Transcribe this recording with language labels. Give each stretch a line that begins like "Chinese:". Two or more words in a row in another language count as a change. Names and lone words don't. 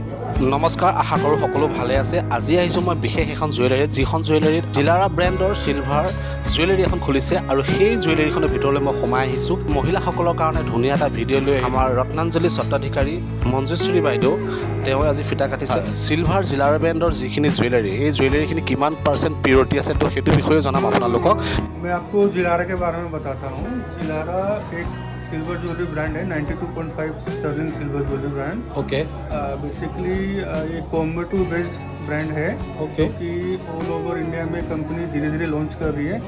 Assamese: নমস্কাৰ আশা কৰোঁ সকলো ভালে আছে আজি আহিছোঁ মই বিশেষ এখন জুৱেলাৰীত যিখন জুৱেলাৰীত জিলাৰা ব্ৰেণ্ডৰ
English: silver jewellery
Assamese: এখন খুলিছে আৰু সেই জুৱেলাৰীখনৰ ভিতৰলৈ মই সোমাই আহিছোঁ মহিলাসকলৰ কাৰণে ধুনীয়া এটা ভিডিঅ' লৈ আমাৰ ৰত্নাঞ্জলি স্বত্বাধিকাৰী মঞ্জুশ্ৰী বাইদেউ তেওঁ আজি ফিটা কাটিছে চিলভাৰ জিলাৰা ব্ৰেণ্ডৰ যিখিনি জুৱেলাৰী এই জুৱেলাৰীখিনি কিমান % পিউৰিটি আছে তো সেইটো বিষয়ে জনাম আপোনালোকক
Hindi: मैं आपको जिलारा के बारे में बताता हूँ जिलारा एक
English: silver jewellery brand
Hindi: है 92.5
English: sterling silver jewellery brand
Hindi: ओके बेसिकली ये कोयम्बटूर
English: based brand
Hindi: है ओके कि
English: all over India
Hindi: में कंपनी धीरे धीरे लॉन्च कर रही है